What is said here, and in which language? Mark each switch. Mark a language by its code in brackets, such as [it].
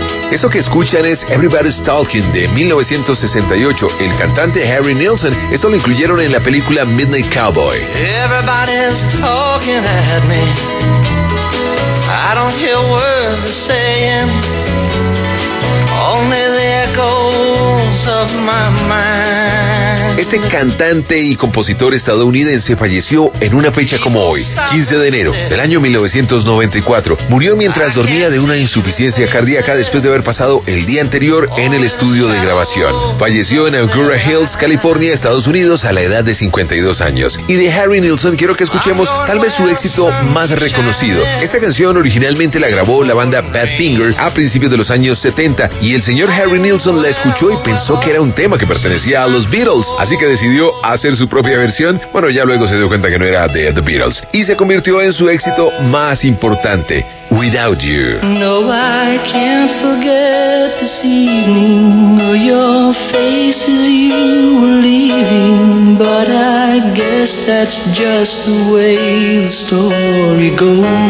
[es] Eso que escuchan es Everybody's Talking de 1968. El cantante Harry Nilsson, esto lo incluyeron en la película Midnight Cowboy. [en] Everybody's talking at me. I don't hear words saying. Only the echoes of my mind. [es] Este cantante y compositor estadounidense falleció en una fecha como hoy, 15 de enero del año 1994. Murió mientras dormía de una insuficiencia cardíaca después de haber pasado el día anterior en el estudio de grabación. Falleció en Agoura Hills, California, Estados Unidos, a la edad de 52 años. Y de Harry Nilsson quiero que escuchemos tal vez su éxito más reconocido. Esta canción originalmente la grabó la banda Badfinger a principios de los años 70 y el señor Harry Nilsson la escuchó y pensó que era un tema que pertenecía a los Beatles, así que decidió hacer su propia versión. Bueno, ya luego se dio cuenta que no era de The Beatles y se convirtió en su éxito más importante, Without You. [en] No, I can't forget this evening, or your face as you were leaving, but I guess that's just the way the story goes.